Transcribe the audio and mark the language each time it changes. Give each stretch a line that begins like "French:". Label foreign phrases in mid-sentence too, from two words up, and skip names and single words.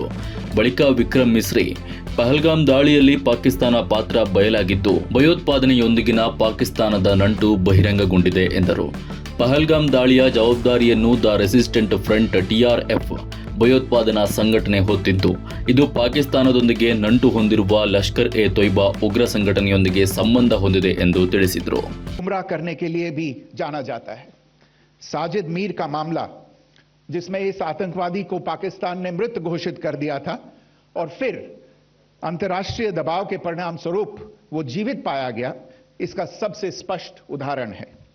Kannada: ಬಳಿಕ ವಿಕ್ರಮ್ ಮಿಸ್ರಿ, ಪಹಲ್ಗಾಮ್ ದಾಳಿಯಲ್ಲಿ ಪಾಕಿಸ್ತಾನ ಪಾತ್ರ ಬಯಲಾಗಿದ್ದು ಭಯೋತ್ಪಾದನೆಯೊಂದಿಗಿನ ಪಾಕಿಸ್ತಾನದ ನಂಟು ಬಹಿರಂಗಗೊಂಡಿದೆ ಎಂದರು. ಪಹಲ್ಗಾಮ್ ದಾಳಿಯ ಜವಾಬ್ದಾರಿಯನ್ನು ದ ರೆಸಿಸ್ಟೆಂಟ್ ಫ್ರಂಟ್ TRF ಭಯೋತ್ಪಾದನಾ ಸಂಘಟನೆ ಹೊತ್ತಿದ್ದು, ಇದು ಪಾಕಿಸ್ತಾನದೊಂದಿಗೆ ನಂಟು ಹೊಂದಿರುವ ಲಷ್ಕರ್ ಎ ತೊಯ್ಬಾ ಉಗ್ರ ಸಂಘಟನೆಯೊಂದಿಗೆ ಸಂಬಂಧ ಹೊಂದಿದೆ ಎಂದು ತಿಳಿಸಿದರು.
Hindi: साजिद मीर का मामला, जिसमें इस आतंकवादी को पाकिस्तान ने मृत घोषित कर दिया था और फिर अंतर्राष्ट्रीय दबाव के परिणाम स्वरूप वो जीवित पाया गया, इसका सबसे स्पष्ट उदाहरण है.